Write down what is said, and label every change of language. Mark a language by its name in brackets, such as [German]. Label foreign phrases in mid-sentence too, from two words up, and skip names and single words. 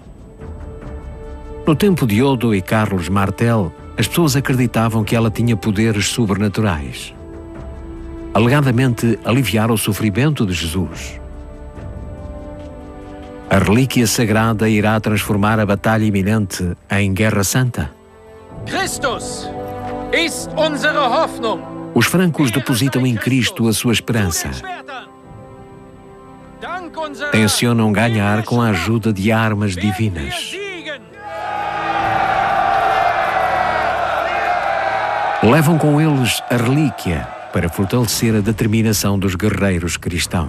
[Portuguese] No tempo de Odo e Carlos Martel, as pessoas acreditavam que ela tinha poderes sobrenaturais. Alegadamente aliviar o sofrimento de Jesus. A relíquia sagrada irá transformar a batalha iminente em Guerra Santa. [German] Christus ist unsere Hoffnung. [Portuguese] Os francos depositam em Cristo a sua esperança. Tencionam ganhar com a ajuda de armas divinas. Levam com eles a relíquia para fortalecer a determinação dos guerreiros cristãos.